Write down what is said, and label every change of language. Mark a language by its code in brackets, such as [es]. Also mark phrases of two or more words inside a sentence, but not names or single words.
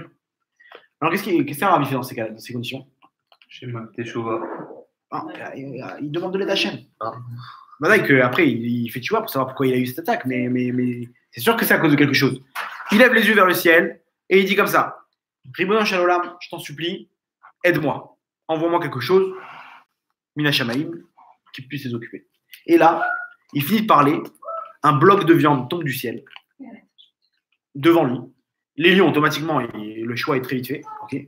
[fr] Alors, qu'est-ce qu'un rabbi fait dans ces conditions? Teshuva. Il demande de l'aide à Hachem. Après, il fait tchouva pour savoir pourquoi il a eu cette attaque, mais c'est sûr que c'est à cause de quelque chose. Il lève les yeux vers le ciel et il dit comme ça [he] רבונו של עולם, [fr] je t'en supplie, aide-moi. Envoie-moi quelque chose, [he] מן השמים, [fr] qui puisse les occuper. Et là, il finit de parler, un bloc de viande tombe du ciel devant lui. Les lions, automatiquement, le choix est très vite fait. Okay.